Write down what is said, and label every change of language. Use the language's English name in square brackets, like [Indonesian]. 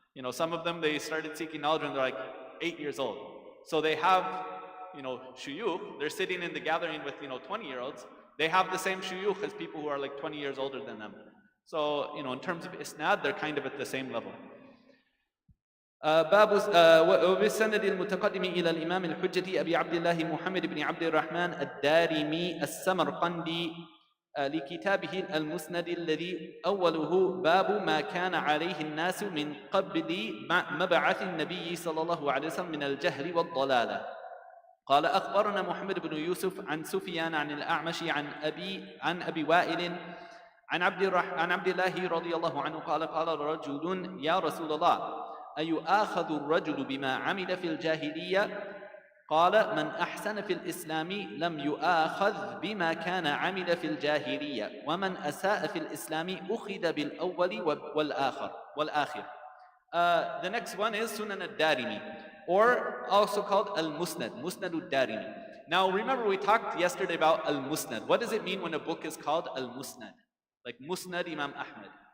[English] Some of them, they started seeking knowledge when they're like 8 years old. So they have, shuyukh, they're sitting in the gathering with, 20-year-olds. They have the same shuyukh as people who are like 20 years older than them. So, in terms of isnad, they're kind of at the same level. [Arabic] باب وبالسند المتقدم إلى الإمام الحجة أبي عبد الله محمد بن عبد الرحمن الدارمي السمرقندي لكتابه المسند الذي أوله باب ما كان عليه الناس من قبل مبعث النبي صلى الله عليه وسلم من الجهل والضلالة. قال أخبرنا محمد بن يوسف عن سفيان عن الأعمش عن أبي وائل عن عبد الله رضي الله عنه قال رجل يا رسول الله أيؤاخذ الرجل بما عمل في الجاهلية؟ قال من أحسن في الإسلام لم يؤاخذ بما كان عمل في الجاهلية ومن أساء في الإسلام أخذ بالأول والآخر. [English] The next one is Sunan al-Darimi, or also called al-Musnad, Musnad al-Darimi. Now remember, we talked yesterday about al-Musnad. What does it mean when a book is called al-Musnad? Like Musnad Imam Ahmad.